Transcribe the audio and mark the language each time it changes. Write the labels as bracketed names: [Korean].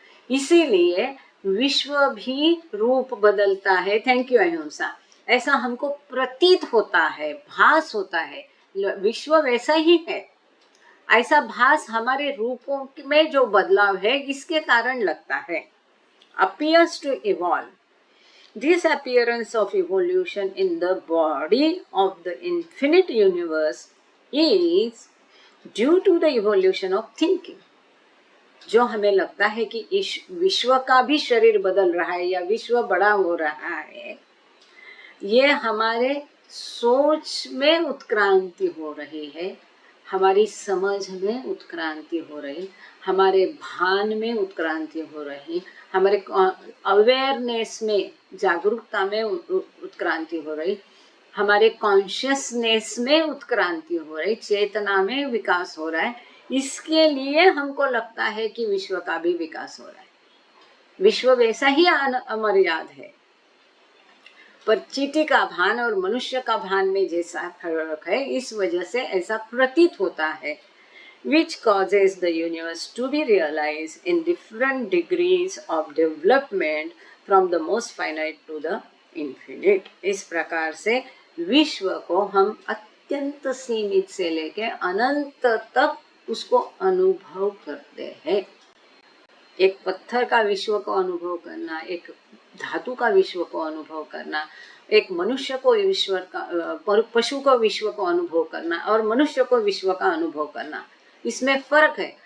[Hindi] इसीलिए विश्व भी रूप बदलता है। थैंक यू अहिंसा। ऐसा हमको प्रतीत होता है, भास होता है, विश्व वैसा ही है। ऐसा भास हमारे रूपों में जो बदलाव है इसके कारण लगता है। [English] appears to evolve. This appearance of evolution in the body of the infinite universe is due to the evolution of thinking. [Hindi] जो हमें लगता है कि इस विश्व का भी शरीर बदल रहा है या विश्व बड़ा हो रहा है, ये हमारे सोच में उत्क्रांति हो रही है, हमारी समझ में उत्क्रांति हो रही, हमारे भान में उत्क्रांति हो रही, हमारे अवेयरनेस में, जागरूकता में उत्क्रांति हो रही, हमारे कॉन्शियसनेस में उत्क्रांति हो रही, चेतना में विकास हो रहा है। इसके लिए हमको लगता है कि विश्व का भी विकास हो रहा है। विश्व वैसा ही अमर्याद है, पर चींटी का भान और मनुष्य का भान में जैसा फर्क है, इस वजह से ऐसा प्रतीत होता है। [English] which causes the universe to be realized in different degrees of development from the most finite to the infinite. [Hindi] इस प्रकार से विश्व को हम अत्यंत सीमित से लेकर अनंत तक उसको अनुभव करते हैं। एक पत्थर का विश्व को अनुभव करना, एक धातु का विश्व को अनुभव करना, एक मनुष्य को विश्व का, पशु को विश्व को अनुभव करना और मनुष्य को विश्व का अनुभव करना, इसमें फर्क है।